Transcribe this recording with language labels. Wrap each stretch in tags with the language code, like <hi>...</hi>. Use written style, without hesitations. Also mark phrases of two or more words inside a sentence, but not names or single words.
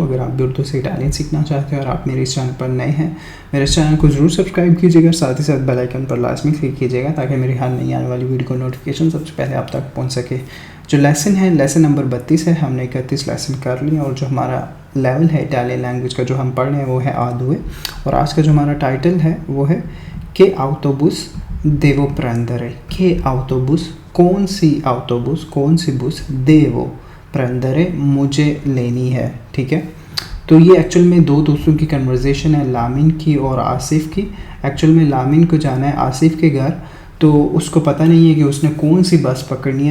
<hi>अगर आप भी उर्दू से इटालियन सीखना चाहते हैं और आप मेरे इस चैनल पर नए हैं, मेरे इस चैनल को ज़रूर सब्सक्राइब कीजिएगा, साथ ही साथ</hi> <en>bell icon</en> <hi>पर लाजमी क्लिक कीजिएगा ताकि मेरी हर नई आने वाली वीडियो को नोटिफिकेशन सबसे पहले आप तक पहुंच सके। जो लेसन है, लेसन नंबर 32 है। हमने 31 लेसन कर लिए और जो हमारा लेवल है</hi> <en>Italian language</en> <hi>का जो हम पढ़ रहे हैं वो है A2। और आज का जो हमारा टाइटल है वो है</hi> <it>che autobus devo prendere. che autobus,</it> <hi>कौन सी बस</hi> <it>devo prendere</it> <hi>मुझे लेनी है। ठीक है, तो ये एक्चुअल में दो दोस्तों की कन्वर्जेशन है, लामिन की और आसिफ की। एक्चुअल में लामिन को जाना है आसिफ के घर, तो उसको पता नहीं है कि उसने कौन सी बस पकड़नी है।</hi>